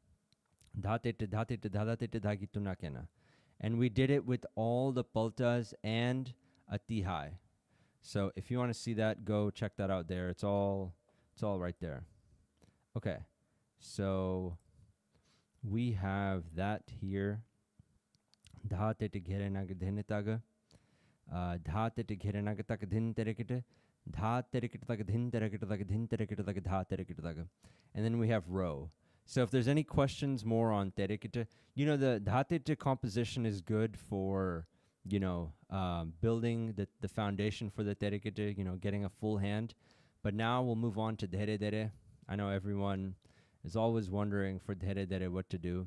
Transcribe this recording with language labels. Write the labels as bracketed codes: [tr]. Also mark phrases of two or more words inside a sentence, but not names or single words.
[en] And we did it with all the paltas and a tihai. So if you want to see that, go check that out there. It's all right there. Okay. So we have that here. Dhatete ghere nag dhene taga. Dhatete ghere nag tak dhin terekete. Dha terekete tak dhin terekete tak dhin terekete tak dha terekete tak. And then we have row. So if there's any questions more on terekete, the dhatete composition is good for, building the foundation for the terekete, getting a full hand. But now we'll move on to dhere dhere. I know everyone is always wondering for dhere dhere what to do.